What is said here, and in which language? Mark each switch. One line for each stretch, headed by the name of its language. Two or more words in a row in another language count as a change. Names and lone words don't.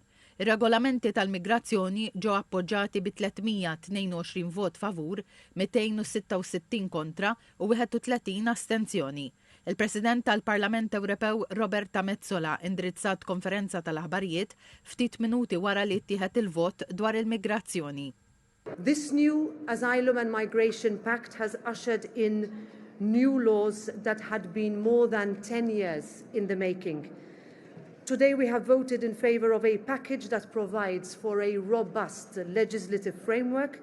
Maltese: Ir-regolamenti tal-migrazzjoni ġew appoġġjati bi 322 vot favur, 266 kontra u 31 astenzjoni. Il-President tal-Parlament Ewropew Roberta Metsola indirizzat konferenza tal-aħbarijiet ftit minuti wara li ttieħed il-vot dwar il-migrazzjoni.
English: This new Asylum and Migration Pact has ushered in new laws that had been more than 10 years in the making. Today we have voted in favour of a package that provides for a robust legislative framework